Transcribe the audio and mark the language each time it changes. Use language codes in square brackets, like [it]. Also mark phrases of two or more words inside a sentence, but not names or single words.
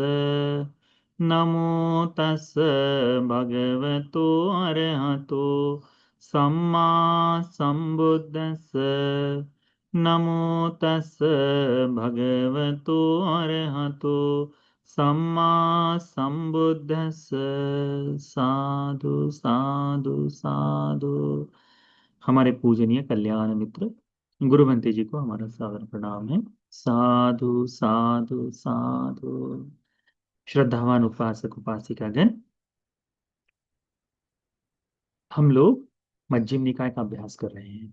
[pi] नमो तस् भगवतो अरहतो सम्मा संबुद्धस्स। नमो तस् भगवतो अरहतो सम्मा संबुद्धस्स। साधु साधु साधु। [hi] हमारे पूजनीय कल्याण मित्र गुरु बंते जी को हमारा सादर प्रणाम है। [pi] साधु साधु साधु। [hi] श्रद्धावान उपासक उपासिकागण, हम लोग मध्यम निकाय का अभ्यास कर रहे हैं।